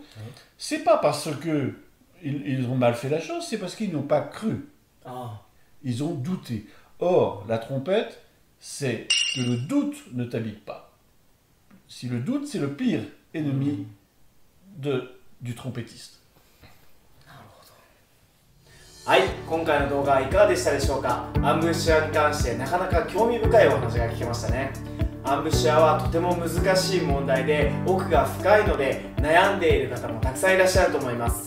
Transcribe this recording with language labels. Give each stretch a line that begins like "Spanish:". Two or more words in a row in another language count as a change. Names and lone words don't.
French: C'est pas parce qu'ils ont mal fait la chose, c'est parce qu'ils n'ont pas cru. Ils ont douté. Or, la trompette, c'est que le doute ne t'habite pas. Si le doute, c'est le pire ennemi du trompettiste.
Japanese: はい、今回の動画はいかがでしたでしょうか。アンブッシャーに関してなかなか興味深いお話が聞けましたね。アンブッシャーはとても難しい問題で奥が深いので悩んでいる方もたくさんいらっしゃると思います。